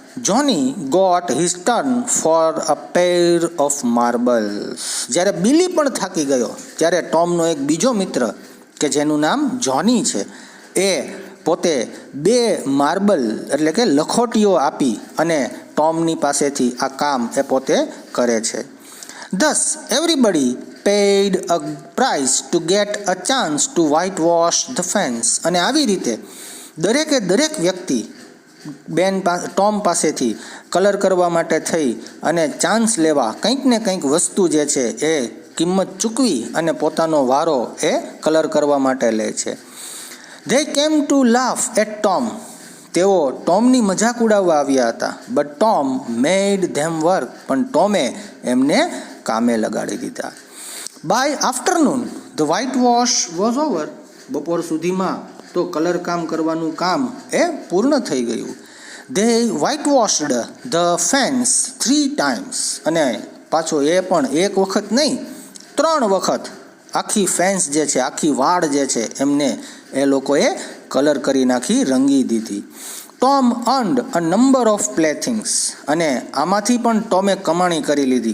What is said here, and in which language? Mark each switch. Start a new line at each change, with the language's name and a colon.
English: Johnny got his turn for a pair of marbles.
Gujarati: જ્યારે બિલી પણ થાકી ગયો ત્યારે ટોમનો એક બીજો મિત્ર કે જેનું નામ જોની છે એ પોતે 2 માર્બલ એટલે કે લખોટીઓ આપી અને ટોમની પાસેથી આ કામ એ પોતે કરે છે.
English: Thus everybody paid a price to get a chance to whitewash the fence.
Gujarati: અને આવી રીતે દરેક વ્યક્તિ ટોમ પાસેથી કલર કરવા માટે થઈ અને ચાન્સ લેવા કંઈક ને કંઈક વસ્તુ જે છે એ કિંમત ચૂકવી અને પોતાનો વારો એ કલર કરવા માટે લે છે.
English: They came to laugh at Tom.
Gujarati: તેઓ ટોમની મજાક ઉડાવવા આવ્યા હતા.
English: But Tom made them work.
Gujarati: પણ ટોમે એમને કામે લગાડી દીધા.
English: By afternoon the white wash was over.
Gujarati: બપોર સુધીમાં તો કલર કામ કરવાનું કામ એ પૂર્ણ થઈ ગયું.
English: They whitewashed the fence 3 times.
Gujarati: અને પાછો એ પણ એક વખત નહીં 3 વખત આખી ફેન્સ જે છે, આખી વાડ જે છે એમને એ લોકોએ કલર કરી નાખી, રંગી દીધી.
English: Tom earned a number of playthings.
Gujarati: અને આમાંથી પણ ટોમે કમાણી કરી લીધી.